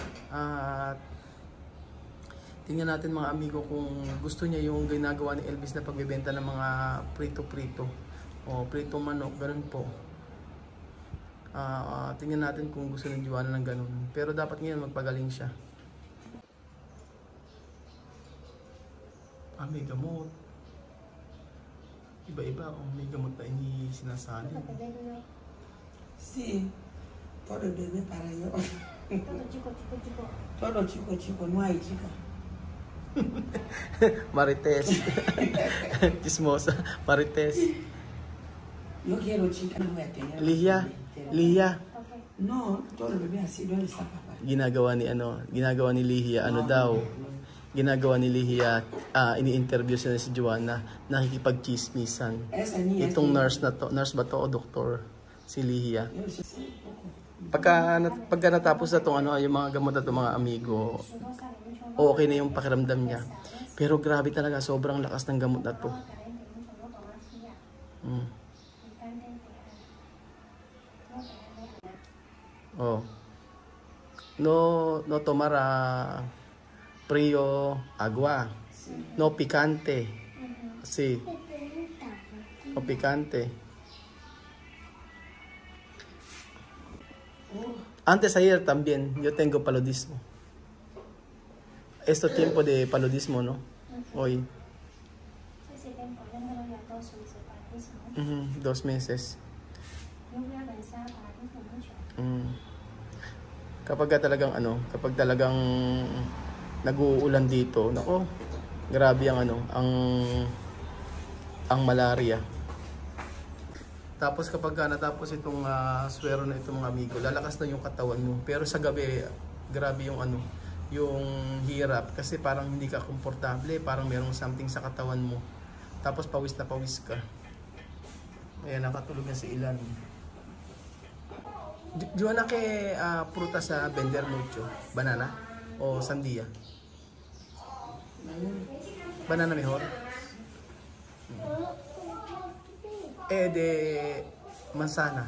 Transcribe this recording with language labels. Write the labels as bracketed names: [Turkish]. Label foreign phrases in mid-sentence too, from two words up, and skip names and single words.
[Filipino] Tingnan natin mga amigo kung gusto niya yung ginagawa ni Elvis na pagbebenta ng mga prito-prito o prito manok, ganun po. Tingnan natin kung gusto ni Joana ng ganun. Pero dapat ngayon magpagaling siya. May gamot. Iba-iba, may gamot na ini sinasali. [Spanish] Sí, todo el bebé para yo. Todo chico. Todo chico, no hay chica. Marites. Chismosa. Marites. Yo quiero chica, no voy a tener. Lihiya. No, todo el bebé así, ¿dónde está papá? [Filipino] Ginagawa ni Lihiya, ginagawa ni Lihiya, ini-interview siya si Joana, nakikipag-chismisan. Itong nurse ba to o doktor? Si Lihiya. Pagka natapos na itong yung mga gamot na itong mga amigo, okay na yung pakiramdam niya. Pero grabe talaga, sobrang lakas ng gamot na to. [Spanish] No tomar frío agua. No picante. Sí. No picante. Antes ayer también yo tengo paludismo. Esto tiempo de paludismo, ¿no? Hoy. 2 meses. [Filipino] Kapag talagang nag-uulan dito, nako, grabe ang malaria. Tapos kapag natapos itong swero na itong mga amigo, lalakas na yung katawan mo. Pero sa gabi, grabe yung yung hirap kasi parang hindi ka komportable, parang merong something sa katawan mo. Tapos pawis na pawis ka. Ayan, nakatulog na si Ilan. [Spanish] Joana, ¿qué frutas a vender mucho? ¿Banana o sandía? Banana mejor. De manzana.